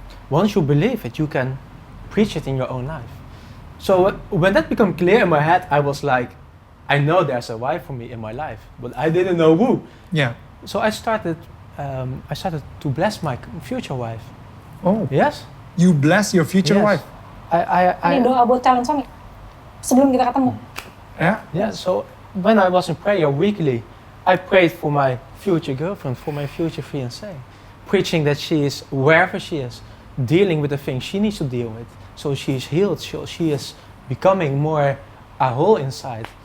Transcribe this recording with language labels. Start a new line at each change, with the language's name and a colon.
English: Once you believe it, you can preach it in your own life. So when that became clear in my head, I was like, I know there's a wife for me in my life, but I didn't know who. Yeah. So I started to bless my future wife. Oh. Yes. You bless your future Yes. wife.
Indonesian: Ini doa buat calon suami sebelum kita ketemu.
English: Yeah. Yeah. So when I was in prayer weekly, I prayed for my future girlfriend, for my future fiancée, preaching that she is wherever she is, dealing with the things she needs to deal with. So she is healed. She is becoming more a whole inside.